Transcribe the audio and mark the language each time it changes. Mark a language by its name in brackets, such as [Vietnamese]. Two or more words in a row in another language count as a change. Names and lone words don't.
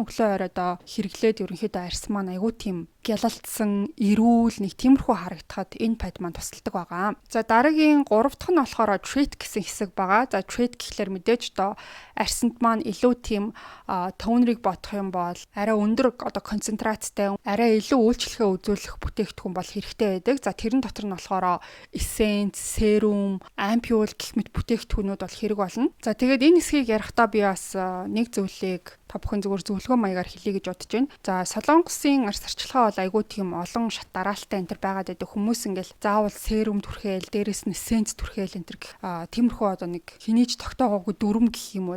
[Mongolian] Өглөө орой одоо хэрэглээд ерөнхийдөө арьс маань айгу тийм гялалтсан, эрүүл нэг тиймэрхүү харагдахад энэ пад маань тусалдаг байгаа. За дараагийн 3 дахь нь болохоор treat гэсэн хэсэг байгаа. За treat гэхлээр мэдээж одоо арьсанд маань илүү тийм тонерыг бодох юм бол арай өндөр одоо концентрацтай, арай илүү үйлчлэгээ үзүүлэх бүтээгдэхүүн бол хэрэгтэй байдаг. За тэрэн дотор нь болохоор [English] essence, serum, ampule [Mongolian] гэх мэт бүтээгдэхүүнүүд бол хэрэг болно. За тэгээд энэ хэсгийг ярихдаа би бас нэг зүйлийг та бүхэн зүгээр зөвлөгөө маягаар хэлье гэж бодож байна. За Солонгосын арьс арчилгаа айгүй тийм олон шат дараалалтай энэ төр байгаад байдаг. Хүмүүс ингээл заавал серум түрхээл, дээрэс нь эссенц түрхээл энэ төр тиймэрхүү одоо нэг хинийч тогтоогоогүй дүрм гэх юм уу.